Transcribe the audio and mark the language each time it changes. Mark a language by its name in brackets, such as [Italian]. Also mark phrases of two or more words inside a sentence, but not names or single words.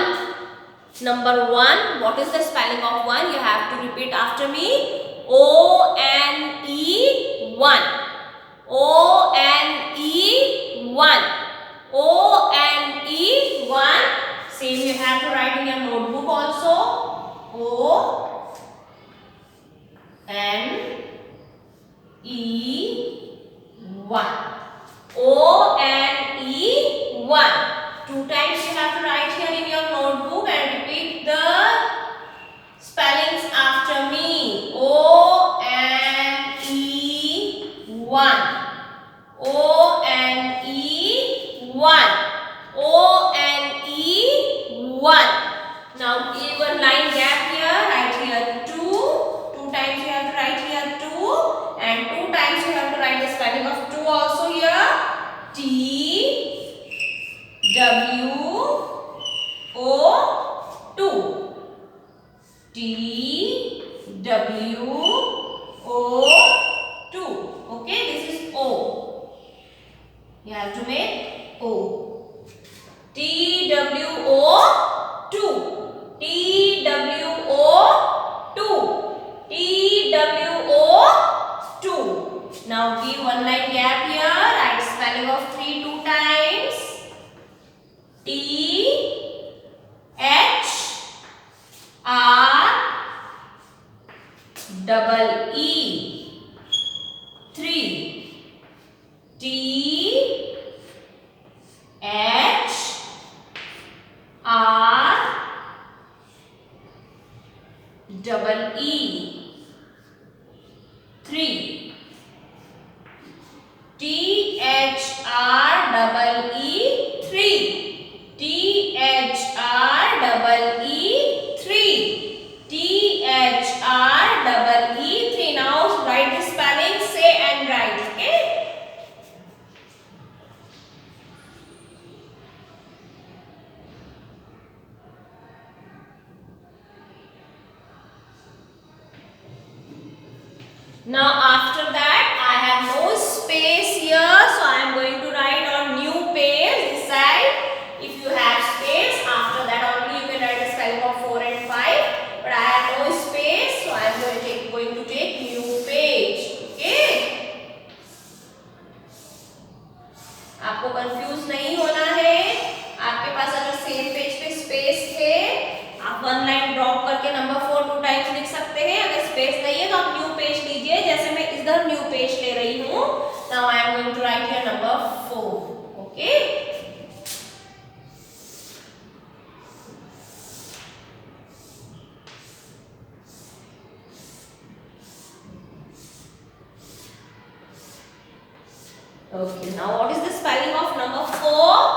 [English] Number 1. What is the spelling of 1? You have to repeat after me. O-N-E 1. O-N-E 1. O-N-E 1. Same you have to write in your notebook also. O-N-E 1. O-N-E 1. 2 times you have to write here in your notebook and repeat the spellings after me. O-N-E 1. O-N-E 1. O-N-E 1. Now give a line gap here. Write here 2. 2 times you have to write here 2. And 2 times you have to write the spelling of 2 also here. T W O 2. T W O 2. Okay, this is O. You have to make O. T W O 2. T W O 2. T W O 2. Now give one line gap here. Write spelling of 3 2 times. T H R double E 3. T H R double E 3. T H R double E 3. T H R double E 3. T H R double E 3. Now write the spelling, say and write. Okay. Now after that I have no space here, so I am going to write on new page this side. If you have space, after that only you can write the spelling of 4 and 5. But I have no space, so I am going to take new page. Okay? [Hindi] आपको कंफ्यूज नहीं होना है. आपके पास अगर [English] same page [Hindi] पे स्पेस है, आप 1 [English] line drop [Hindi] करके [English] number 4 2 times [Hindi] लिख सकते हैं. अगर स्पेस नहीं है तो आप [English] new page [Hindi] लीजिए. जैसे मैं इधर [English] new page [Hindi] ले रही हूँ. [English] Now I am going to write here number 4. ओके. Okay, now what is the spelling of number 4?